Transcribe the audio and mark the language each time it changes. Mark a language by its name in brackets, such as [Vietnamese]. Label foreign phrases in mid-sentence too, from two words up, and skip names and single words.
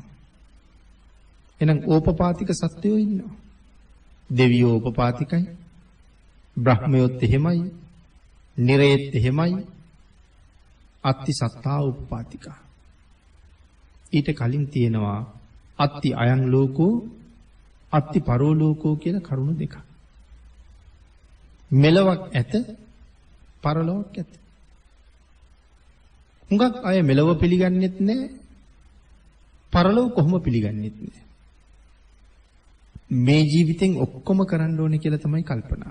[Sinhala] එහෙනම් ඕපපාතික සත්වයෝ ඉන්නවා. දෙවියෝ උපපාතිකයි. බ්‍රහ්මයෝත් එහෙමයි. නිරයෙත් එහෙමයි. [Pali] අත්ති සත්තා උපපාතිකා. [Sinhala] ඊට කලින් තියෙනවා [Pali] අත්ති අයං ලෝකෝ අත්ති පරෝ ලෝකෝ [Sinhala] කියලා කරුණු දෙකක්. මෙලොවක් ඇත පරලොවක් ඇත. හුඟක් අය මෙලොව පිළිගන්නෙත් නැහැ. පරලොව කොහොම පිළිගන්නෙත් නැහැ. මේ ජීවිතෙන් ඔක්කොම කරන්න ඕනේ කියලා තමයි කල්පනා.